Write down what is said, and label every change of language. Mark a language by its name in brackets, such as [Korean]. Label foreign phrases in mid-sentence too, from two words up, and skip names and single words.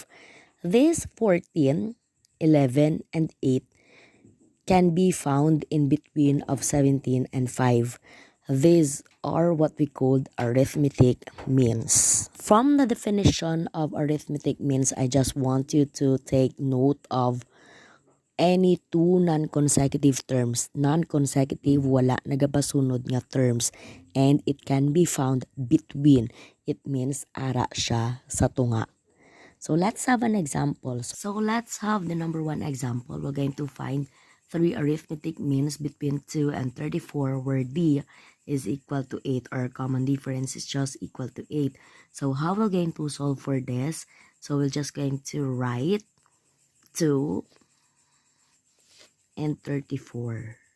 [English] This 14, 11, and 8 can be found in between of 17 and 5. These are what we called arithmetic means. From the definition of arithmetic means, I just want you to take note of any two non-consecutive terms. Non-consecutive, [Hiligaynon] wala nagapasunod nga terms. [English] And it can be found between. It means [Hiligaynon] ara siya sa tunga. [English] So let's have an example. So let's have the number one example. We're going to find 3 arithmetic means between 2 and 34 where D is equal to 8 or common difference is just equal to 8. So how we're going to solve for this? So we're just going to write 2 and 34.